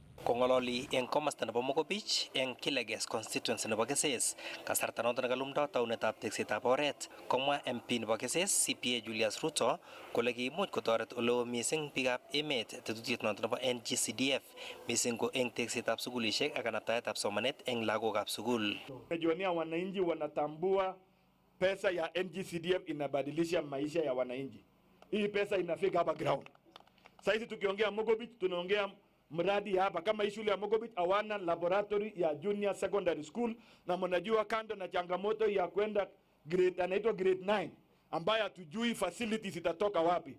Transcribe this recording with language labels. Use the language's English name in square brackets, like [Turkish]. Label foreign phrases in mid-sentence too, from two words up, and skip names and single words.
[Kalenjin] Kongololi eng komasta nebo Mogobich eng Kileges constituency nebo Keses kasarta noto nekalumdoi taunetab teksetab oret komwa MP nebo Keses CPA Julius Ruto kole kiimuch kotoret oleo mising biikab emet tetutiet noto nebo NGCDF mising ko eng teksetab sukulishek ak kanaptaetab somanet eng lagokab sukul. [Swahili] Najionea wananchi wanatambua pesa ya NGCDF inabadilisha maisha ya wananchi. Hii pesa inafika hapa ground. Sasa tukiongea Mogobich tunaongea mradi hapa kama hii shule ya Mogobich hawana laboratory ya [English] junior secondary school, [Swahili] na mnajua kando na changamoto ya kwenda grade anaitwa grade 9 ambayo hatujui facilities itatoka wapi.